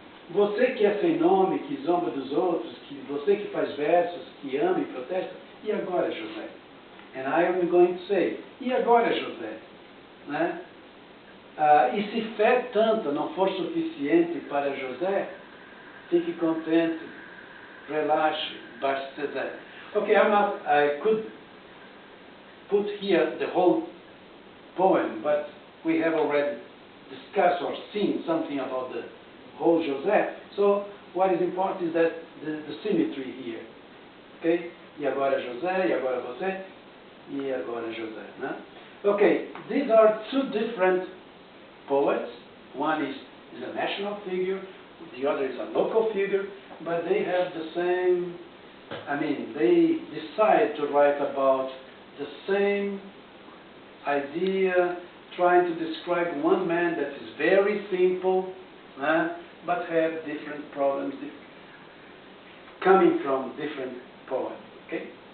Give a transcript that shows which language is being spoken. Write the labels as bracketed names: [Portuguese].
[Portuguese] Você que é sem nome, que zomba dos outros, que você que faz versos, que ama e protesta, e agora José? [English] And I am going to say, [Portuguese] e agora José? né? E se fé tanta não for suficiente para José, fique contente, relaxe, basta César. [English] Okay, I could put here the whole poem, but we have already discussed or seen something about the whole José. So what is important is that the symmetry here. Okay? [Portuguese] E agora José, e agora você, e agora José. Né? [English] Okay, these are two different poets. One is a national figure, the other is a local figure, but they have the same, they decide to write about the same idea, trying to describe one man that is very simple, but have different problems coming from different poems. Okay?